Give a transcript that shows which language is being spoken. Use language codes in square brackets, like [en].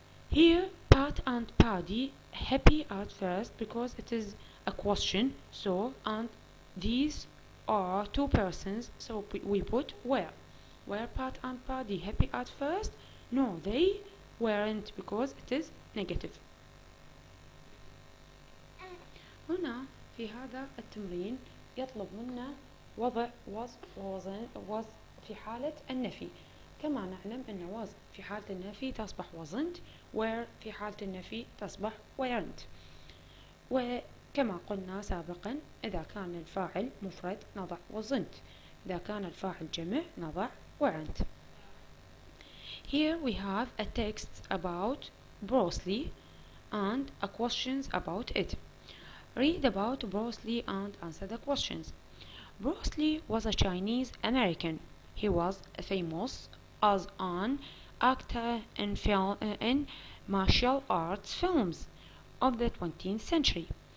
[en] Here, Pat and Paddy happy at first because it is a question, so and these are two persons, so we put were. Were Pat and Paddy happy at first? No, they weren't because it is negative. [ar] هنا في هذا التمرين يطلب منا وضع [en] was [ar] في حالة النفي. كما نعلم أن was في حالة النفي تصبح [en] wasn't، [ar] were في حالة النفي تصبح weren't. وكما قلنا سابقا إذا كان الفاعل مفرد نضع wasn't، إذا كان الفاعل جمع نضع [en] weren't. Here we have a text about Bruce Lee and a questions about it. Read about Bruce Lee and answer the questions. Bruce Lee was a Chinese American. He was famous as an actor in martial arts films of the 20th century.